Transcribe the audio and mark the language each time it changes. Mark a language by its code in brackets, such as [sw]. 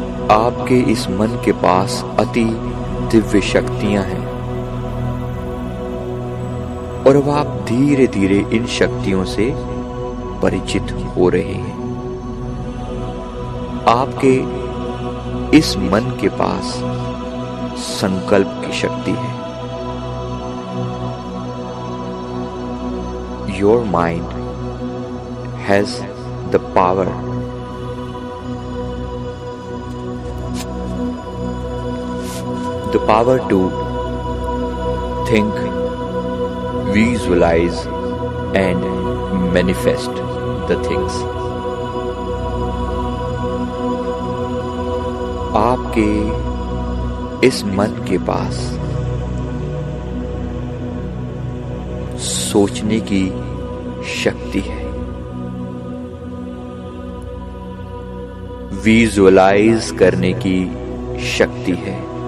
[hi] आपके इस मन के पास अति दिव्य शक्तियां हैं, और अब आप धीरे धीरे इन शक्तियों से परिचित हो रहे हैं। आपके इस मन के पास संकल्प की शक्ति है। [en] Your mind has the power to think, visualize and manifest the things. [hi] आपके इस मन के पास सोचने की शक्ति है, विजुअलाइज करने की शक्ति है,